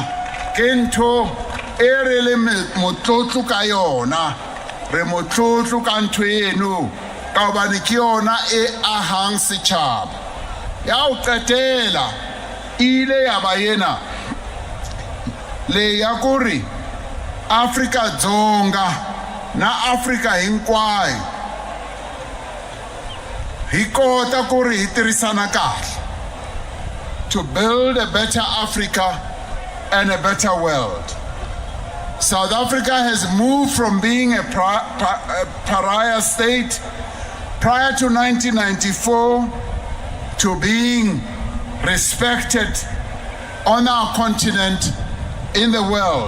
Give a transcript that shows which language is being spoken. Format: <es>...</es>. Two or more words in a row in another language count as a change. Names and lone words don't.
<st>Ke ntho e re le motlotlo ka yona. Re motlotlo ka ntho eno ka hobane ke yona e ahang setjhaba. Ya ho qetela ile ya ba yena</st> <ts>le ya kuri Afrika Dzonga na Afrika hinkwayo hi kota ku ri hi tirhisana kahle</ts> <en>to build a better Africa and a better world. South Africa has moved from being a pariah state prior to 1994 to being respected on our continent in the world.</en>